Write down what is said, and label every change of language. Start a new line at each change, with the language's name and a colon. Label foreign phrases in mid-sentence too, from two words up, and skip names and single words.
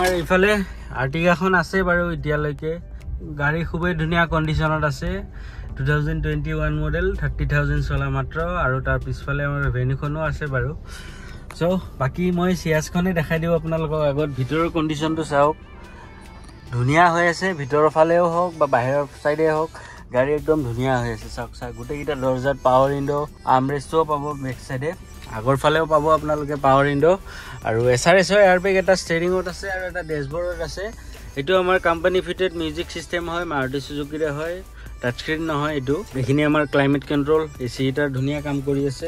Assamese: ইফালে Artiga খন আছে বাৰু এতিয়ালৈকে গাড়ী খুবেই ধুনীয়া কণ্ডিচনত আছে 2021 মডেল 30,000 চলা মাত্ৰ আৰু তাৰ পিছফালে আমাৰ Venue খনো আছে বাৰু. So বাকী মই Ciaz খনে দেখুৱাই দিওঁ আপোনালোকক আগত ভিতৰৰ কণ্ডিচন টো চাওক ধুনীয়া হৈ আছে, ভিতৰৰ ফালেও হওক বা বাহিৰৰ ছাইড এ হওক গাড়ী একদম ধুনীয়া হৈ আছে. চাওক চা গোটেই কেইটা দৰ্জাত
English: power window armrest
Assamese: ও পাব
English: back side
Assamese: e, আগৰ ফালেও পাব আপোনালোকে
English: power window
Assamese: আৰু
English: SRS airbag
Assamese: এটা ষ্টেৰিংত আছে আৰু এটা ড্যাশবৰ্ডত আছে। এটো আমাৰ
English: company fitted music system
Assamese: হয়, মাৰুতি সুজুকিৰে হয়,
English: touch screen
Assamese: নহয় এটো। এখিনি আমাৰ
English: climate control AC heater
Assamese: ধুনিয়া কাম কৰি আছে।